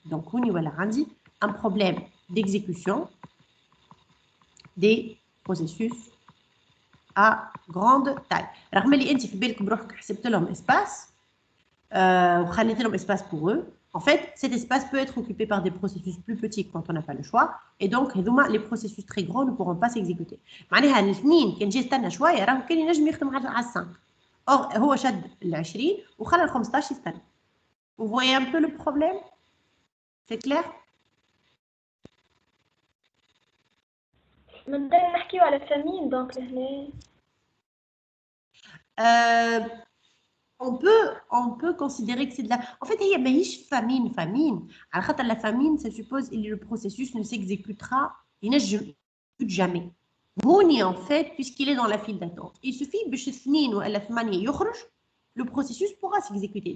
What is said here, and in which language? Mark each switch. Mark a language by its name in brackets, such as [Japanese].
[French] Donc [Arabic] هوني ولا عندي [French] un problème d'exécution des processus à grande taille. [Arabic] رغم اللي انت في بالك بروحك حسبت لهم اسباس وخليت لهم اسباس [French] pour eux. En fait, cet espace peut être occupé par des processus plus petits quand on n'a pas le choix. Et donc, les processus très grands ne pourront pas s'exécuter. [Arabic] معناها الاثنين كان جي استنى شويه راه كان ينجم يخدم على 5. Or, هو شد ال 20 وخلى ال 15 يستنى. [French] Vous voyez un peu le problème? C'est clair? [Arabic] نقدر نحكيو على فامين دونك لهنا. [French] On peut considérer que c'est de la... En fait, il y a famine. Alors, la famine, ça suppose que le processus ne s'exécutera jamais. Mouni, en fait, puisqu'il est dans la file d'attente, il suffit que le processus pourra s'exécuter.